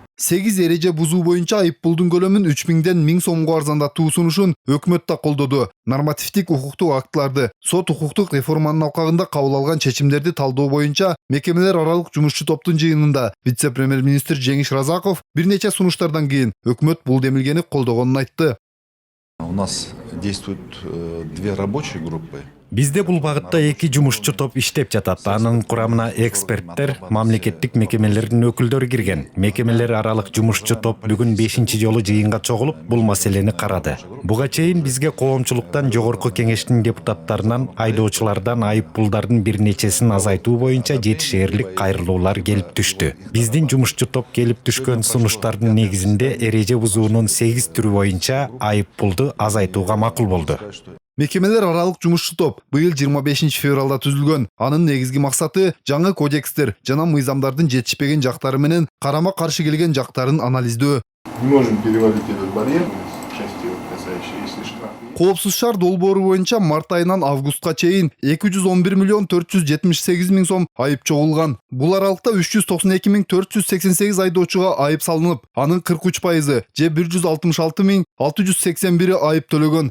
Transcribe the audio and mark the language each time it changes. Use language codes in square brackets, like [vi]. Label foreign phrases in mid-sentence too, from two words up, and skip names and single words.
[ky] 8 эреже бузуу боюнча айып пулдун көлөмүн 3000ден 1000 сомго арзандатуу сунушун өкмөт да колдоду. Нормативдик укуктук актыларды, сот укуктук реформанын алкагында кабыл алган чечимдерди талдоо боюнча мекемелер аралык жумушчу топтун жыйынында вице-премьер-министр Жеңиш Разаков бир нече сунуштардан кийин өкмөт бул демилгени колдогонун айтты. [ru] У нас действуют две рабочие группы. [ky] Бизде бул багытта 2 жумушчу топ иштеп жатат. Анын курамына эксперттер, мамлекеттик мекемелердин өкүлдөрү кирген. Мекемелер аралык жумушчу топ бүгүн 5-чи жолу жыйынга чогулуп, бул маселени карады. Буга чейин бизге коомчулуктан жогорку кеңештин депутаттарынан айдоочулардан айып пулдардын бир нечесин азайтуу боюнча жетишээрлик кайрылуулар келип түштү. Биздин жумушчу топ келип түшкөн сунуштардын негизинде эреже бузуунун 8 түрү боюнча айып пулду азайтууга макул болду. Мекемелер аралык жумушчу топ быйыл 25 февралда түзүлгөн. Анын негизги максаты жаңы кодекстер жана мыйзамдардын жетишпеген жактары менен карама каршы келген жактарын анализдөө. [ru] Не можем перевалить этот барьер, части касающиеся, если штрафы. [ky] Коопсуз шаар долбоору боюнча март айынан августка чейин 211 миллион 478 миң сом айып чогулган. Бул аралыкта 392 миң 488 айдоочуга айып салынып, анын 43% же 166 миң 681 айып төлөгөн.